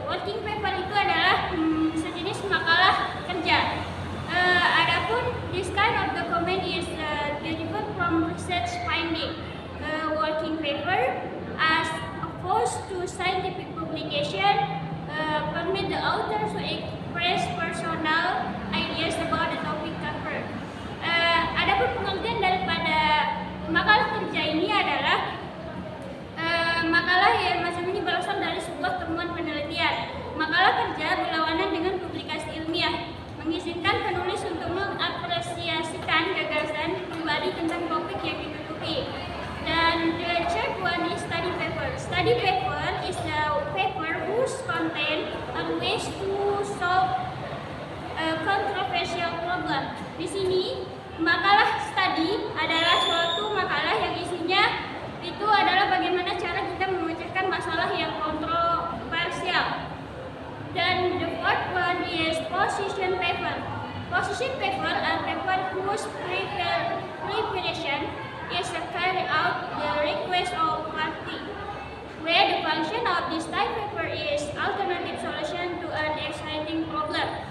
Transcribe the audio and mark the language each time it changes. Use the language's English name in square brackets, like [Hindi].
[Indonesian] Working paper itu adalah sejenis makalah kerja. Adapun [English] this kind of document is derived from research finding. Working paper, as opposed to scientific publication, permit the author to express personal ideas about the topic covered. [Indonesian] Adapun pengertian daripada makalah kerja ini adalah makalah yang macam ini berasal dari sebuah temuan penelitian. Makalah kerja berlawanan dengan publikasi ilmiah, mengizinkan penulis untuk mengapresiasikan gagasan pribadi tentang topik yang ditutupi. Dan [English] the third one is study paper. Study paper is the paper whose content are ways to solve a controversial problem. [Indonesian] Di sini makalah study adalah suatu makalah yang isinya itu adalah bagaimana cara kita memecahkan masalah yang kontroversial. Dan [English] the fourth one is position paper. Position paper are paper whose preparation is to carry out the request of party, where the function of this type paper is alternative solution to an exciting problem.